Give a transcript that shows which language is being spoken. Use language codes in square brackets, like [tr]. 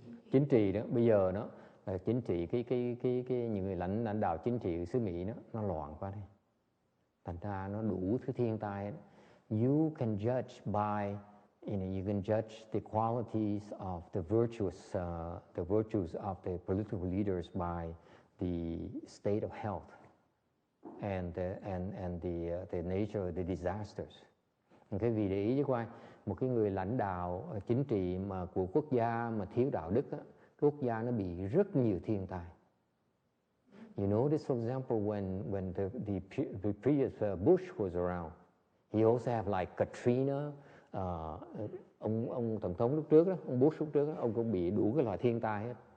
[vi] Chính trị đó, bây giờ đó là chính trị cái những người lãnh đạo chính trị xứ Mỹ đó, nó loạn quá đây. Thành ra nó đủ thứ thiên tai đó. [en] You can judge by you can judge the qualities of the virtues of the political leaders by the state of health and the nature of the disasters. [vi] Cái vì để ý với coi, một cái người lãnh đạo chính trị mà của quốc gia mà thiếu đạo đức á, quốc gia nó bị rất nhiều thiên tai. [en] You notice, for example, when the previous Bush was around, he also have like Katrina. [vi] Ông tổng thống lúc trước đó, ông Bush lúc trước đó, ông cũng bị đủ cái loại thiên tai hết.